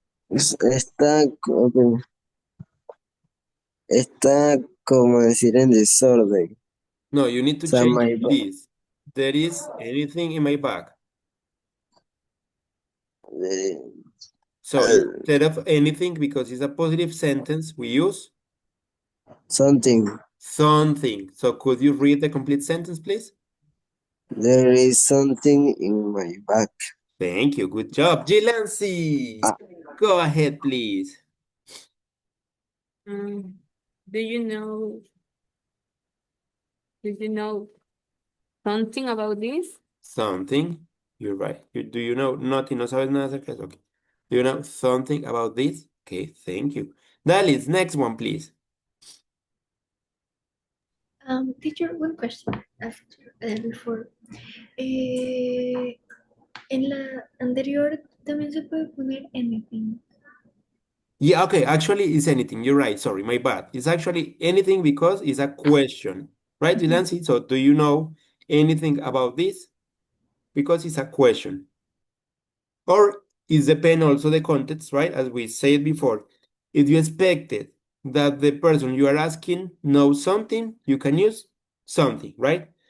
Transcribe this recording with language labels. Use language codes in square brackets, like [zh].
[es] Está, está como decir en desorden. [en] No, you need to [es] O sea, [en] change my bag. this. There is anything in my bag. So instead of anything, because it's a positive sentence, we use Something. something. So could you read the complete sentence, please? There is something in my bag. Thank you. Good job. Jilansi, go ahead, please. Do you know something about this? Something. You're right. Do you know nothing? [es] No sabes nada acerca de eso. [en] Okay. Do you know something about this? Okay, thank you. Dalis, next one, please. Teacher, one question before. [es] En la anterior también se puede poner anything. [en] Yeah, okay, actually it's anything. You're right. Sorry, my bad. It's actually anything because it's a question, right, Mhm. Delancey? So do you know anything about this? Because it's a question. Or it depends also the context, right? As we said before, if you expected that the person you are asking knows something, you can use something, right?